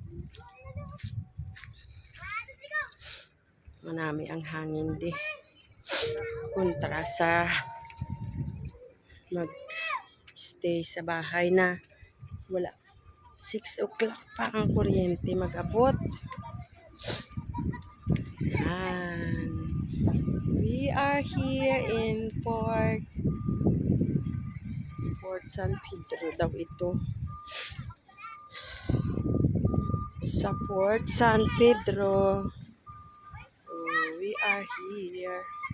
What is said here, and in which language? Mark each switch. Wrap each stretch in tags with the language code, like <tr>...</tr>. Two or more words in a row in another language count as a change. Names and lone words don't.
<hil>Manami ang hangin di.</hil> <tl>kontra sa mag-stay sa bahay na wala.</tl> <hil>6 o'clock pa ang kuryente mag-abot. Yan.</hil> <en>We are here in Port San Pedro</en> <tl>daw ito.</tl> <en>Sa Port San Pedro. Oh, we are here.</en>